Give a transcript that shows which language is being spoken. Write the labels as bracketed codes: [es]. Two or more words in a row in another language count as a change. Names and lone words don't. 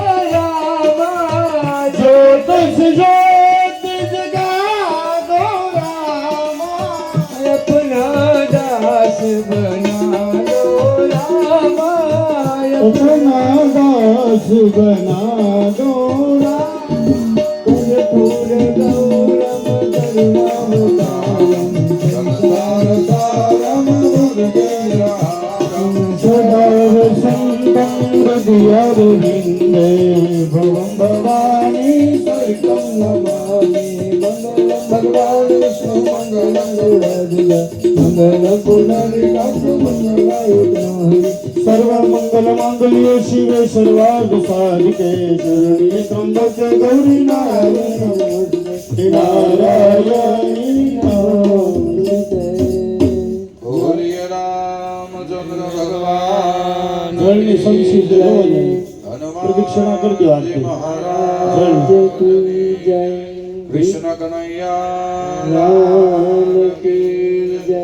[hi] रामा ज्योत से ज्योत जगा दो रामा अपना दास बना दो रामा अपना दास बना दो [sa] कर्पूर गौरम करुणावतारम संसार सारम भुजगेन्द्रहारम सदा वसन्तं हृदयारविन्दे भवं भवानी सर्गं नमामि मङ्गलं भगवान् विष्णु मङ्गलं गरुडध्वज मङ्गलं पुण्डरीकाक्ष मङ्गलायुधं सर्वमङ्गलमाङ्गल्ये शिवे सर्वार्थ साधिके शरण्ये त्र्यम्बके गौरी नारायणी नमोस्तुते नारायणी नमोस्तुते [gu] બોલીએ રામચંદ્ર ભગવાન જળની સંસિદ્ધ લેવલે પ્રદક્ષિણા કરી દો આરતી. [hi] जय की जय कृष्ण कन्हैया राम की जय